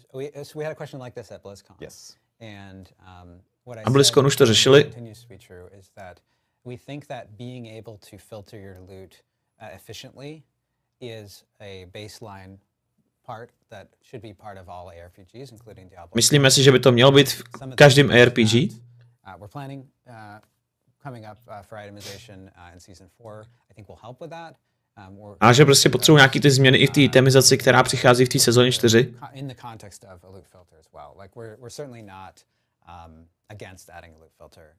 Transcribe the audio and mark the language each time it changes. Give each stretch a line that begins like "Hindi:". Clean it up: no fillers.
English: We had a question like this at BlizzCon. Yes. And what I
Czech: BlizzCon už to řešili.
English: Continues to be true is that we think that being able to filter your loot efficiently is a baseline part that should be part of all ARPGs, including Diablo.
Czech: Myslíme si, že by to mělo být v každém ARPG?
English: We're planning coming up for itemization in Season 4. I think will help with that.
Czech: A že prostě potřebují nějaký ty změny i v té itemizaci, která přichází v té sezóně 4.
English: In the context of a loot filter as well. Like we're certainly not against adding a loot filter.